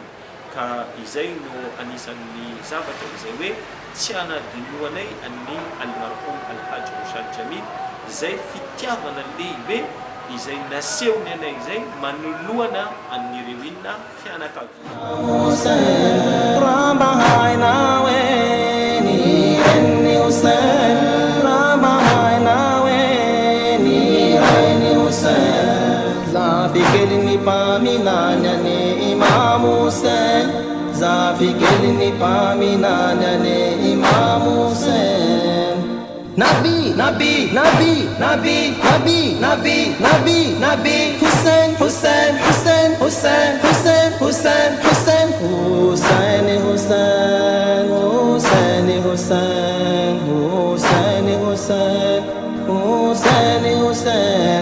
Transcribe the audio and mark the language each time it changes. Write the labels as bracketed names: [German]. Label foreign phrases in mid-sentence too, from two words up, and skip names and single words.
[Malagasy] Ka izay no anisan'ny zavatra izay hoe tsy anadinoanay an'ny Almarhum Alhaji Roshan Jamil, izay fitiavana lehibe izay nasehony anay izay manoloana an'ireo inona fianakaviana. zafikeni paminanyane Imam Hussein, zafikeni paminanyane Imam Hussein. Nabi, Nabi, Nabi, Nabi, Nabi, Nabi, Nabi, Nabi, Hussein, Hussein, Hussein, Hussein, Hussein, Hussein, Hussein, Hussein, Hussein, Hussein, Hussein, Hussein, Hussein, Hussein, Hussein.